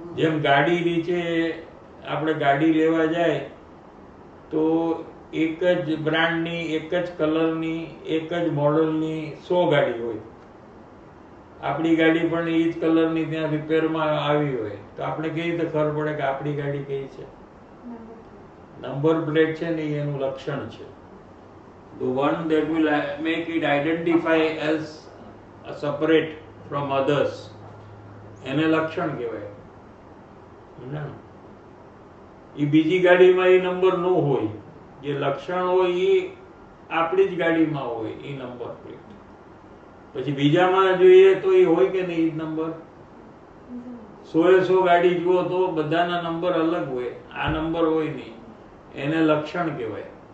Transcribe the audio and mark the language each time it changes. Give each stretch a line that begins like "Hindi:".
Gujarati: જેમ ગાડી નીચે આપણે ગાડી લેવા જાય તો એક જ બ્રાન્ડની, એક જ કલરની, એક જ મોડલની 100 ગાડી હોય. આપણી ગાડી પણ એ જ કલરની ત્યાં રિપેરમાં આવી હોય તો આપણે કેવી રીતે ખબર પડે કે આપણી ગાડી કઈ છે? નંબર પ્લેટ છે ને એનું લક્ષણ છે.
English: The one that will make it identify as a separate from others,
Gujarati: એને લક્ષણ કહેવાય. સમજાણું? એ બીજી ગાડીમાં એ નંબર ન હોય, જે લક્ષણ હોય એ આપણી જ ગાડીમાં હોય એ નંબર પ્લેટ. પછી બીજામાં જોઈએ તો એ હોય કે નહીં, એ જ નંબર. 100 ગાડી જુઓ તો બધાના નંબર અલગ હોય, આ નંબર હોય નહીં, એને લક્ષણ કહેવાય.